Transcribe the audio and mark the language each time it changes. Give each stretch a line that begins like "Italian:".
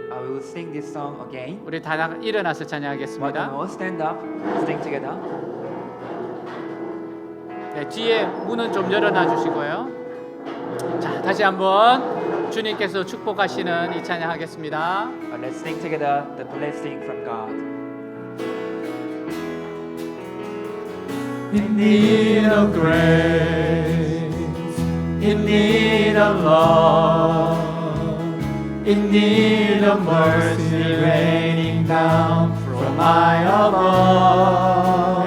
English: I will sing this song again.
Korean: 우리 다 일어나서
English: Why
Korean: 찬양하겠습니다.
English: don't we all stand up, sing together?
Korean: 네, 뒤에 문은 좀 열어놔 주시고요. 자, 다시 한번 주님께서 축복하시는 이 찬양하겠습니다.
English: Let's sing together the blessing from God. In need of grace, in need of love, in need of mercy raining down from high above.